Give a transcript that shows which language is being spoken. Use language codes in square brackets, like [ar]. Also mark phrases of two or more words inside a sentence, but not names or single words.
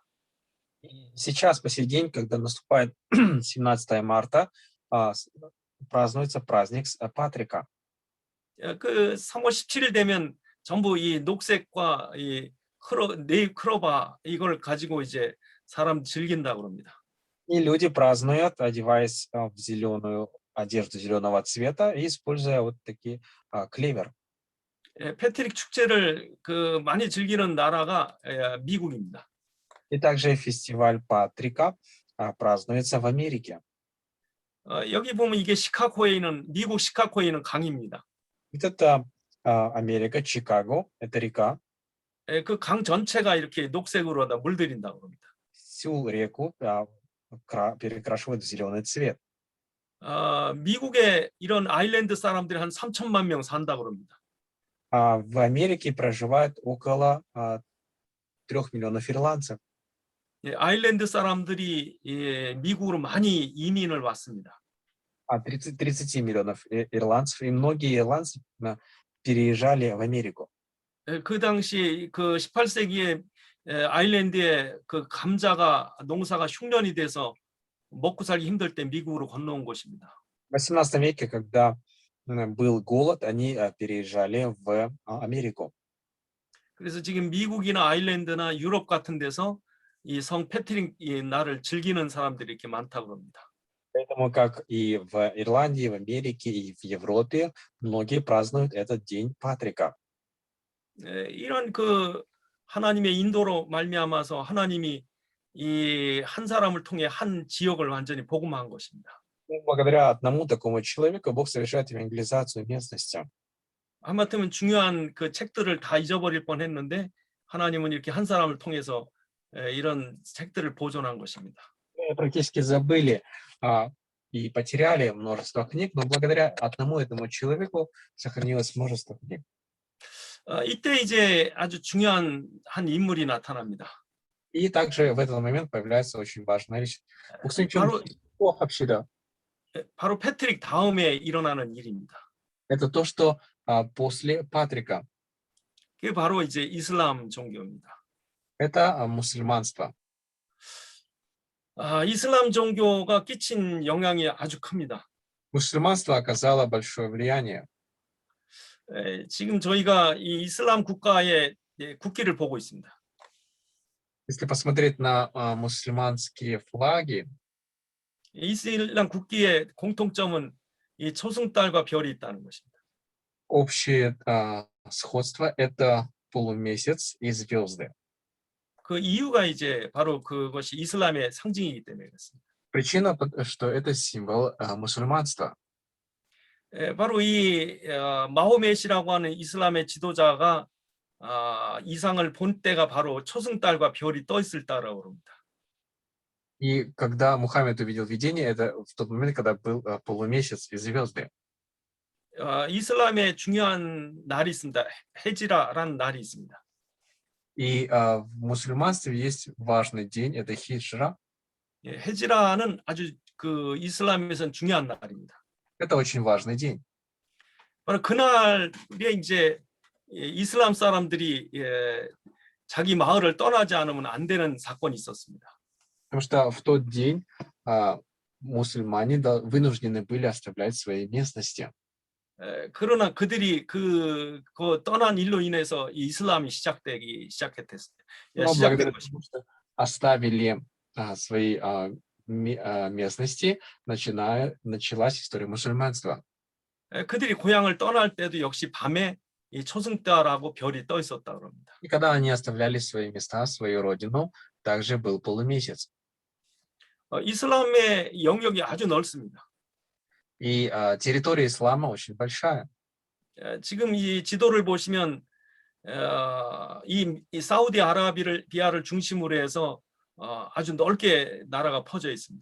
[ru] Сейчас, по сей день, когда наступает 17 марта, празднуется праздник Патрика. [ko] 그 3월 17일 되면 전부 이 녹색과 이 네잎 크로바 이걸 가지고 이제 사람 즐긴다고 합니다. [ru] И люди празднуют, одеваясь в зеленую одежду зеленого цвета и используя вот такие клевер. [ko] 패트릭 축제를 그 많이 즐기는 나라가 미국입니다. [ru] И также фестиваль Патрика празднуется в Америке. [ko] 여기 보면 이게 시카고에 있는 미국 시카고에 있는 강입니다. [ru] Вот это Америка, Чикаго, это река. [ko] 그 강 전체가 이렇게 녹색으로 다 물들인다고 합니다. [ru] Всю реку перекрашивают в зеленый цвет. [ko] 미국에 이런 아일랜드 사람들이 한 3천만 명 산다고 합니다. [ru] В Америке проживает около 3 миллионов ирландцев. [ko] 아일랜드 사람들이 미국으로 많이 이민을 왔습니다. [ru] 30 миллионов ирландцев, и многие ирландцы переезжали в Америку. [ko] 그 당시 그 18세기에 아일랜드에 그 감자가 농사가 흉년이 돼서 먹고 살기 힘들 때 미국으로 건너온 곳입니다. [ru] В 18 веке, когда был голод, они переезжали в Америку. [ko] 그래서 지금 미국이나 아일랜드나 유럽 같은 데서 이 성 패트릭 이 날을 즐기는 사람들이 이렇게 많다고 합니다. [ru] Поэтому, как и в Ирландии, в Америке и в Европе, многие празднуют этот день Патрика. [ko] 이런 그 하나님의 인도로 말미암아서 하나님이 이 한 사람을 통해 한 지역을 완전히 복음화한 것입니다. [ru] Благодаря одному такому человеку Бог совершает евангелизацию местности. [ko] 하마터면 중요한 그 책들을 다 잊어버릴 뻔했는데 하나님은 이렇게 한 사람을 통해서 이런 책들을 보존한 것입니다. [ru] Практически забыли и потеряли множество книг, но благодаря одному этому человеку сохранилось множество книг. [ko] 이때 이제 아주 중요한 한 인물이 나타납니다. [ru] И также в этот момент появляется очень важная вещь. [ko] 바로 패트릭 다음에 일어나는 일입니다. [ru] Это то, что после Патрика. [ko] 그게 바로 이제 이슬람 종교입니다. [ru] Это мусульманство. [ko] 이슬람 종교가 끼친 영향이 아주 큽니다. [ru] Мусульманство оказало большое влияние. [ko] 지금 저희가 이 이슬람 국가의 국기를 보고 있습니다. [ru] Если посмотреть на мусульманские флаги, [ko] 이슬람 국기의 공통점은 이 초승달과 별이 있다는 것입니다. [ru] общее сходство — это полумесяц и звезды. [ko] 그 이유가 이제 바로 그것이 이슬람의 상징이기 때문에 그렇습니다. [ru] Причина, что это символ мусульманства. [ko] 바로 이 마호메시라고 하는 이슬람의 지도자가 이상을 본 때가 바로 초승달과 별이 떠 있을 때라고 합니다. [ru] И когда Мухаммед увидел видение, это в тот момент, когда был полумесяц и звезды. [ko] 이슬람의 중요한 날이 있습니다. 헤지라라는 날이 있습니다. [ru] И в мусульманстве есть важный день, это хиджра. [ko] 헤지라는 아주 그 이슬람에서는 중요한 날입니다. [ru] Это очень важный день. [ko] 바로 그날에 이제 이슬람 사람들이 자기 마을을 떠나지 않으면 안 되는 사건이 있었습니다. [ru] Потому что в тот день мусульмане вынуждены были оставлять свои местности. [ko] 그러나 그들이 그 떠난 일로 ин해서 이슬람이 시작된 것입니다. [ru] Оставили свои местности, началась история мусульманства. [ko] 그들이 고향을 떠날 때도 역시 밤에 이 초승달하고 별이 떠 있었다고 합니다. [ru] И когда они оставляли свои места, свою родину, также был полумесяц. [ko] 이슬람의 영역이 아주 넓습니다. [ru] И территория ислама очень большая. [ko] 지금 이 지도를 보시면 이 사우디아라비아를 중심으로 해서 아주 넓게 나라가 퍼져 있습니다.